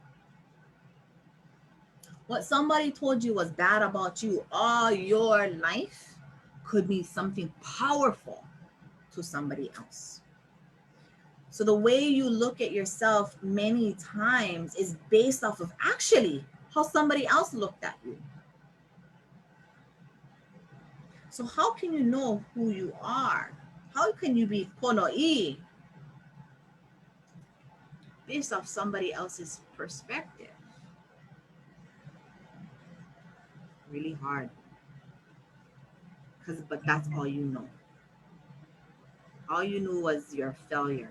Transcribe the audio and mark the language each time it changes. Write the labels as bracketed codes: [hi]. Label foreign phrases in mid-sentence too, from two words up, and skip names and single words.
[en] What somebody told you was bad about you all your life could mean something powerful to somebody else. So the way you look at yourself many times is based off of actually how somebody else looked at you. So how can you know who you are? How can you be ponoʻī based off somebody else's perspective? Really hard. But that's all you know. All you knew was your failure.